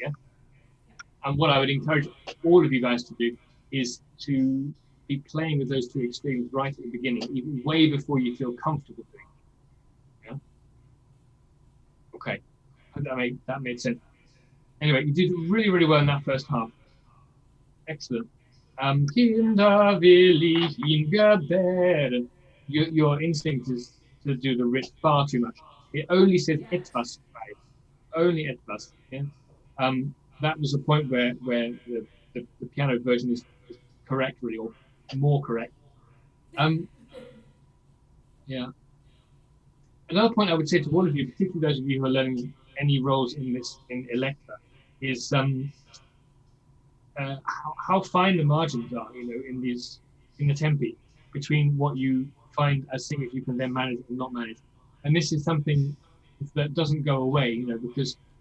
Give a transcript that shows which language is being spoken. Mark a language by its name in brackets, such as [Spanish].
[English] Yeah. And what I would encourage all of you guys to do is to be playing with those two extremes right at the beginning, even way before you feel comfortable doing it. Yeah. Okay. That made sense. Anyway, you did really, really well in that first half. Excellent. [German] Kinder will ich ihn gebären. [English] Your instinct is to do the rich far too much. It only says etwas, right? Only etwas. Yeah? That was a point where the piano version is correct, really, or more correct. Yeah. Another point I would say to all of you, particularly those of you who are learning any roles in Elektra, is how fine the margins are, in the tempi between what you find as singers you can then manage and not manage. And this is something that doesn't go away, because